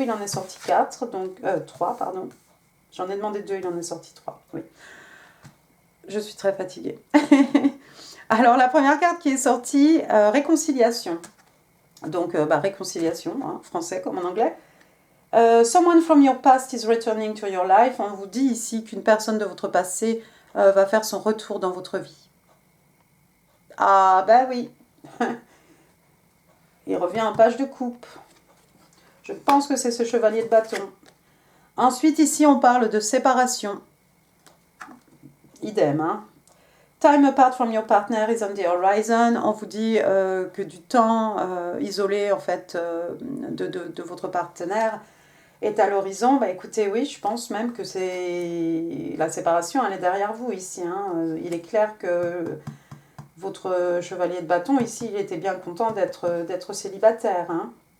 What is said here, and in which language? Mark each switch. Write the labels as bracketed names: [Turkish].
[French] Il en est sorti 4, donc 3, pardon. J'en ai demandé 2, il en est sorti 3. Oui. Je suis très fatiguée. Alors, la première carte qui est sortie, réconciliation. Donc, réconciliation, hein, français comme en anglais. [English] Someone from your past is returning to your life. [French] On vous dit ici qu'une personne de votre passé va faire son retour dans votre vie. Ah, ben oui. Il revient en page de coupe. Je pense que c'est ce chevalier de bâton. Ensuite, ici, on parle de séparation. Idem, hein. [English] Time apart from your partner is on the horizon. [French] On vous dit que du temps isolé, en fait, de votre partenaire est à l'horizon. Bah, écoutez, oui, je pense même que c'est la séparation, elle est derrière vous ici. Hein. Il est clair que votre chevalier de bâton, ici, il était bien content d'être célibataire. Hein.